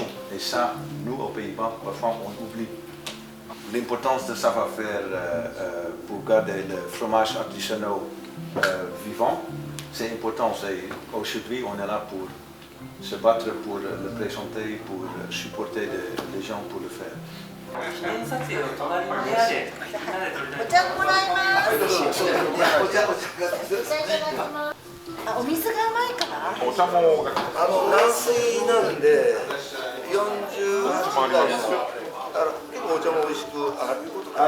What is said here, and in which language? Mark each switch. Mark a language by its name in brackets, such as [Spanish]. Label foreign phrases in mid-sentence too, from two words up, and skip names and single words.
[French] Et ça, nous, aux Pays-Bas, parfois, on oublie. L'importance de savoir-faire pour garder le fromage artisanal vivant, c'est important. Aujourd'hui, on est là pour se battre pour le présenter, pour supporter les gens pour le faire. [Japanese] 記念撮影の隣の部屋でみんなで撮りたいと思います。あ、お水が甘いから。軟水なんで48度ですよ。結構お茶も美味しくいうことか。